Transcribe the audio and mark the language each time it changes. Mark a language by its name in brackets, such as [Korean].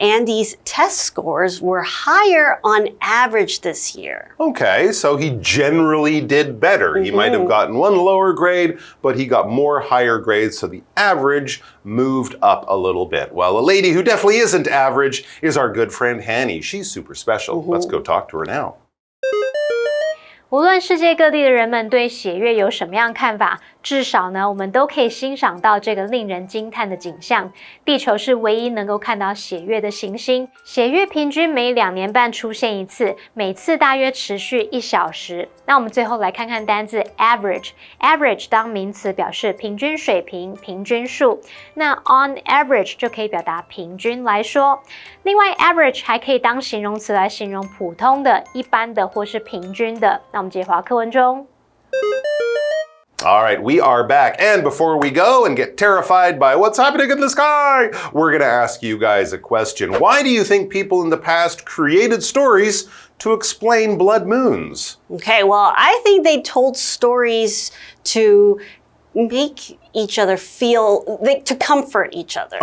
[English] Andy's test scores were higher on average this year. Okay, so he generally did better. He might have gotten one lower grade, but he got more higher grades, so the average moved up a little bit. Well, a lady who definitely isn't average is our good friend Hanny. She's super special. Let's go talk to her now. [Chinese] 无论世界各地的人们对血月有什么样看法，至少呢，我们都可以欣赏到这个令人惊叹的景象。地球是唯一能够看到血月的行星。血月平均每2年半出现一次，每次大约持续1小时。那我们最后来看看单字 average。average 当名词表示平均水平、平均数。那 on average 就可以表达平均来说。另外 average 还可以当形容词来形容普通的、一般的或是平均的。那我们接着回到课文中。 [English] All right, we are back. And before we go and get terrified by what's happening in the sky, we're going to ask you guys a question. Why do you think people in the past created stories to explain blood moons? Okay, well, I think they told stories to make each other feel, to comfort each other.